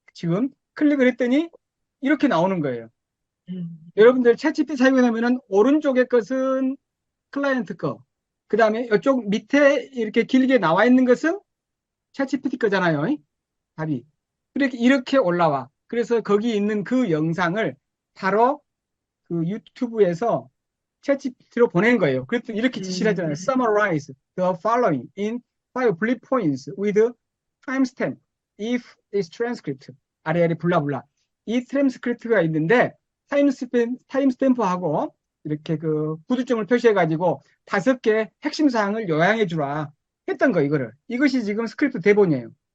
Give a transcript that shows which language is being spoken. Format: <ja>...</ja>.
<ko>지금 클릭을 했더니 이렇게 나오는 거예요. 여러분들 챗GPT 사용하면은 오른쪽의 것은 클라이언트 거, 그 다음에 이쪽 밑에 이렇게 길게 나와 있는 것은 챗GPT 거잖아요. 답이. 이렇게 올라와. 그래서 거기 있는 그 영상을 바로 그 유튜브에서 챗GPT로 보낸 거예요. 그래서 이렇게 지시를 하잖아요.</ko> <en>Summarize the following in five bullet points with timestamp if it's transcript.</en> <ko>아래아래 블라블라. 이 트랜스크립트가 있는데 타임스탬프하고 이렇게 그 구두점을 표시해가지고 5개 핵심 사항을 요약해 주라. 했던 거, 이거를. 이것이 지금 스크립트 대본이에요.</ko>